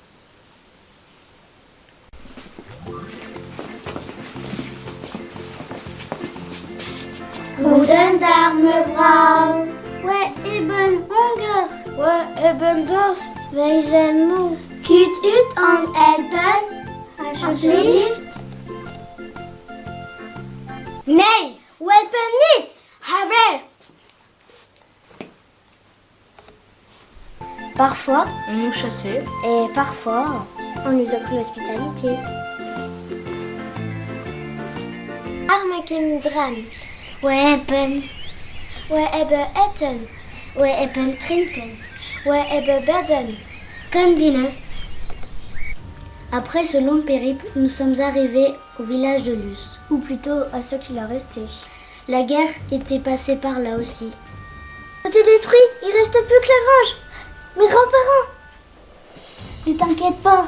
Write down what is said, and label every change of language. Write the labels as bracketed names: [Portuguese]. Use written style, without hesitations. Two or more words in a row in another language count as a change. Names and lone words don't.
[German] Guten Tag, [Dutch] mevrouw. We hebben honger. We hebben dorst. Wij zijn moe. Kunt u ons helpen? Alsjeblieft. Nee, we helpen niet. Haver. [French] Parfois, On nous chassait. et parfois, on nous offre l'hospitalité. [Dutch] Arme kinderen. We hebben eten. We hebben drinken. We hebben bedden. Kom binnen. [French] Après ce long périple, nous sommes arrivés au village de Luce, ou plutôt à ce qu'il en restait. La guerre était passée par là aussi. Tout est détruit, il reste plus que la grange. Mes grands-parents. Ne t'inquiète pas.